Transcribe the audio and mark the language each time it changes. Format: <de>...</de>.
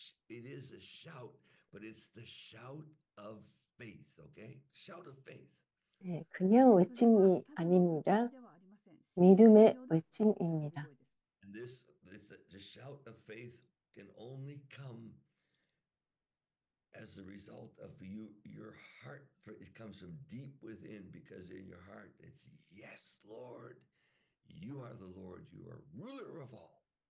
<en>It is a shout, but it's the shout of faith, okay? Shout of faith.</en> <ko>네, 그냥 외침이 아닙니다. 믿음의 외침입니다.</ko> <en>And the shout of faith can only come as a result of your heart. It comes from deep within, because in your heart it's, yes, Lord, you are the Lord, you are ruler of all.</en>